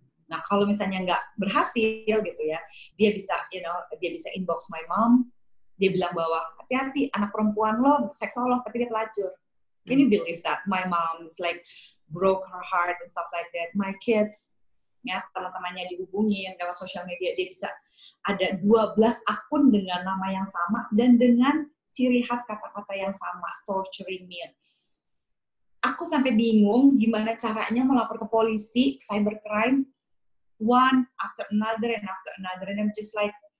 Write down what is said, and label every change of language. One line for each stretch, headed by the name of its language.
Indonesian: Nah, kalau misalnya nggak berhasil gitu ya, dia bisa inbox my mom, dia bilang bahwa hati-hati anak perempuan lo seksolog tapi dia pelacur.
English: Can you believe that? My mom's like broke her heart and stuff like that. My kids,
Indonesian: ya teman-temannya dihubungin lewat sosial media, dia bisa ada 12 akun dengan nama yang sama dan dengan ciri khas kata-kata yang sama,
English: torturing me.
Indonesian: Aku sampai bingung gimana caranya melapor ke polisi, cybercrime,
English: one after another, and I'm just like,